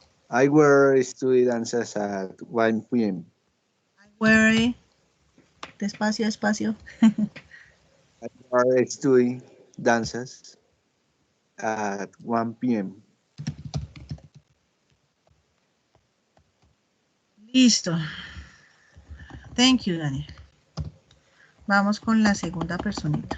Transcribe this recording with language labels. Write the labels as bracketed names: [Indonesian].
[English] I were study dances at 1 p.m. [Spanish] Where, despacio, despacio. [English] I were study dances at 1 p.m. [Spanish] Listo. Thank you, Daniel. Vamos con la segunda personita.